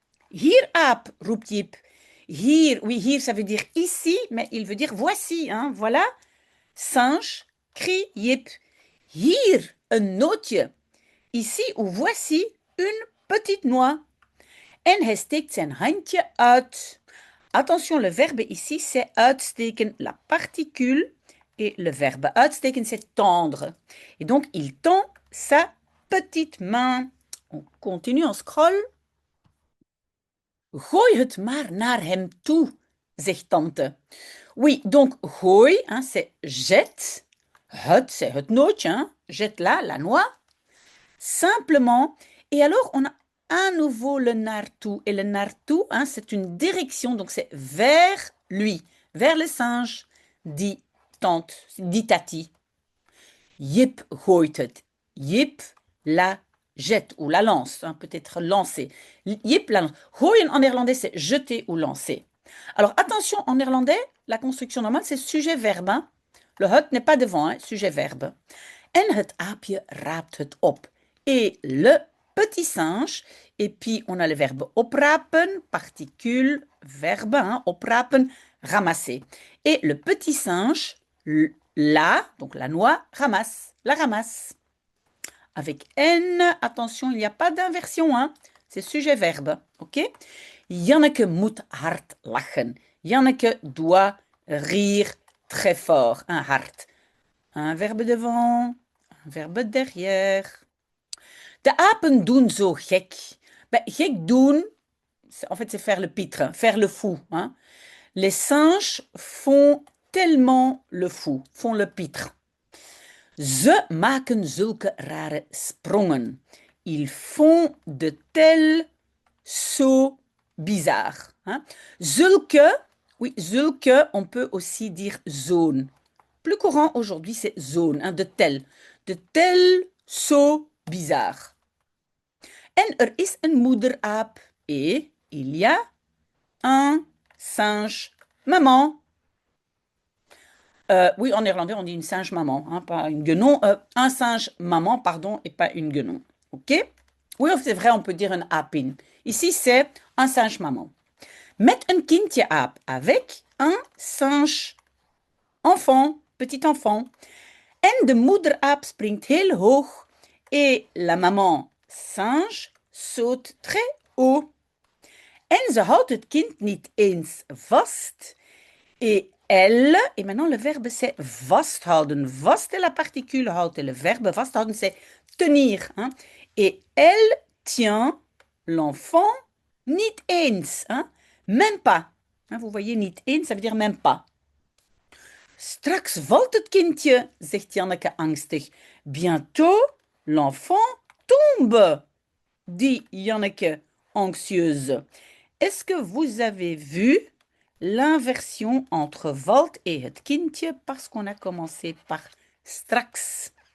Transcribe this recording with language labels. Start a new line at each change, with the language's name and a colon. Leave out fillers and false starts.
Dutch: Hier aap, roept Jip.
French: Hier, oui, hier, ça veut dire ici, mais il veut dire voici, hein, voilà. Singe, crie Jip.
Dutch: Hier, een nootje.
French: Ici ou voici une petite noix.
Dutch: En hij steekt zijn handje uit.
French: Attention, le verbe ici, c'est uitsteken, la particule. Et le verbe uitsteken, c'est tendre. Et donc, il tend sa petite main. On continue, on scrolle.
Dutch: Gooi het maar naar hem toe, zegt tante.
French: Oui, donc gooi, hein, c'est jette. Het, c'est het nootje, hein. Jette là, la noix. Simplement. Et alors, on a à nouveau le naartoe. Et le naartoe, hein, c'est une direction, donc c'est vers lui, vers le singe, dit tante, dit tati.
Dutch: Jip gooit het.
French: Jip la jette ou la lance, hein, peut-être lancer. Jip la lance. Gooien en néerlandais, c'est jeter ou lancer. Alors attention, en néerlandais, la construction normale, c'est sujet-verbe. Hein. Le het n'est pas devant, hein, sujet-verbe.
Dutch: En het aapje raapt het op.
French: Et le petit singe, et puis on a le verbe oprapen, particule, verbe, hein, oprapen, ramasser. Et le petit singe, la, donc la noix, ramasse, la ramasse. Avec N, attention, il n'y a pas d'inversion, hein, c'est sujet-verbe, ok?
Dutch: Janneke moet hard lachen.
French: Janneke doit rire très fort, un hard. Un verbe devant, un verbe derrière.
Dutch: De apen doen zo gek.
French: Ben, gek doen, en fait, c'est faire le pitre, faire le fou. Hein. Les singes font tellement le fou, font le pitre.
Dutch: Ze maken zulke rare sprongen.
French: Ils font de tels sauts bizarres. Hein. Zulke, oui, zulke, on peut aussi dire zone. Plus courant aujourd'hui, c'est zone, hein, de tels sauts bizarres.
Dutch: En er is een moederaap
French: et il y a un singe maman. Oui, en néerlandais, on dit une singe maman, hein, pas une guenon. Un singe maman, pardon, et pas une guenon. OK? Oui, c'est vrai, on peut dire un apin. Ici, c'est un singe maman.
Dutch: Met een kindje aap
French: avec un singe enfant, petit enfant.
Dutch: En de moederaap springt heel hoog
French: et la maman singe saute très haut.
Dutch: En ze houdt het kind niet eens vast.
French: Et elle, et maintenant le verbe c'est vasthouden. Vast est la particule, houden. Le verbe vasthouden c'est tenir. Hein? Et elle tient l'enfant niet eens, hein, même pas. Hein, vous voyez, niet eens, ça veut dire même pas.
Dutch: Straks valt het kindje, zegt Janneke angstig.
French: Bientôt, l'enfant tombe, dit Janneke anxieuse. Est-ce que vous avez vu l'inversion entre valt et het kindje parce qu'on a commencé par straks?